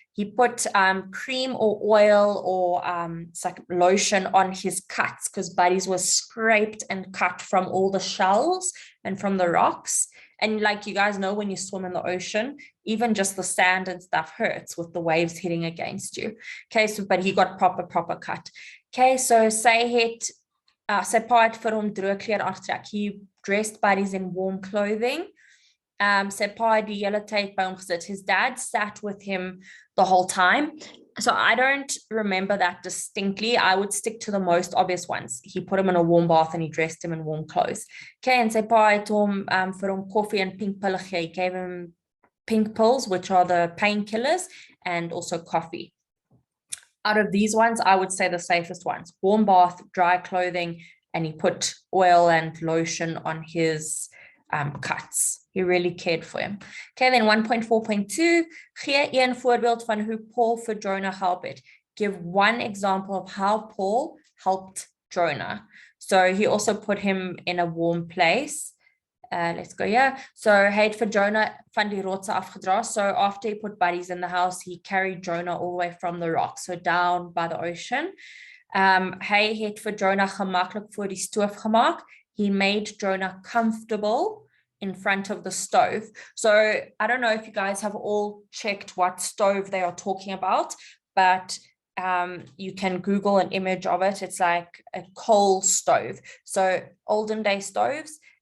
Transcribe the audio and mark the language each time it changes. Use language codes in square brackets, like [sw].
[en] He put cream or oil or it's like lotion on his cuts, because Buddies was scraped and cut from all the shells and from the rocks. And like you guys know, when you swim in the ocean, even just the sand and stuff hurts with the waves hitting against you. Okay, so but he got proper cut. [af] Okay, so sy pa het vir hom droë klere aangetrek. [en] He dressed Buddies in warm clothing. [af] Sy pa het die hele tyd by hom gesit. [en] His dad sat with him the whole time. So I don't remember that distinctly. I would stick to the most obvious ones. He put him in a warm bath and he dressed him in warm clothes. Okay, and [af] sy pa het hom vir hom koffie and pink pille gegee. [en] He gave him pink pills, which are the painkillers, and also coffee. Out of these ones, I would say the safest ones. Warm bath, dry clothing, and he put oil and lotion on his cuts. He really cared for him. [af] Okay, then 1.4.2, gee een voorbeeld van hoe Paul vir Jonah help het. [en] Give one example of how Paul helped Jonah. So he also put him in a warm place. Let's go here. [af] So hy het vir Jonah van die rotse afgedra. [en] So after he put Buddies in the house, he carried Jonah all the way from the rock, so down by the ocean. [af] Hy het vir Jonah gemaklik voor die stoof gemaak. [en] He made Jonah comfortable in front of the stove. So I don't know if you guys have all checked what stove they are talking about, but you can Google an image of it. It's like a coal stove. So olden day stoves,